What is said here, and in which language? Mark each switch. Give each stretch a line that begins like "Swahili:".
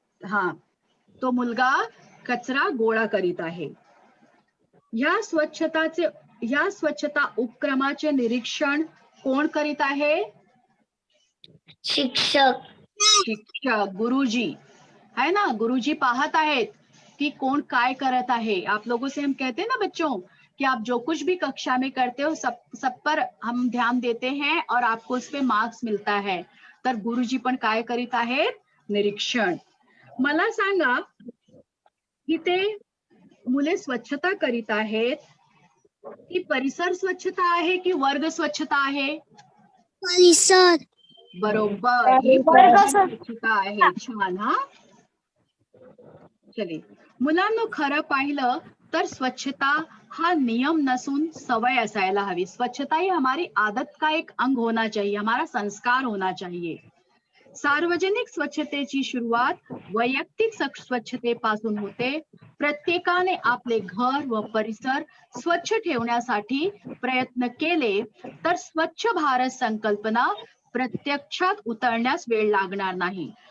Marathi: हा, तो मुलगा कचरा गोळा करीत आहे. या स्वच्छता उपक्रमाचे निरीक्षण कोण करीत आहे? शिक्षक.
Hindi: शिक्षक, गुरुजी है ना.
Marathi: गुरुजी पाहत आहेत कि कौन काय करत आहे.
Hindi: आप लोगों से हम कहते हैं ना बच्चों कि आप जो कुछ भी कक्षा में करते हो सब पर हम ध्यान देते हैं और आपको उस पे मार्क्स मिलता है.
Marathi: तर गुरुजी पण काय करीत आहेत? निरीक्षण. मला सांगा की ते मुले स्वच्छता करीत आहेत, की परिसर स्वच्छता आहे की वर्ग स्वच्छता आहे? परिसर. बरोबर, ही परिसर स्वच्छता आहे. छान. हा, चले. मुलांना, खरं पाहिलं तर स्वच्छता हा नियम नसून सवय असायला हवी.
Hindi: स्वच्छता ही हमारी आदत का एक अंग होना चाहिए, हमारा संस्कार होना चाहिए.
Marathi: सार्वजनिक स्वच्छतेची सुरुवात वैयक्तिक स्वच्छतेपासून होते. प्रत्येकाने आपले घर व परिसर स्वच्छ ठेवण्यासाठी प्रयत्न केले तर स्वच्छ भारत संकल्पना प्रत्यक्षात उतरण्यास वेळ लागणार नाही.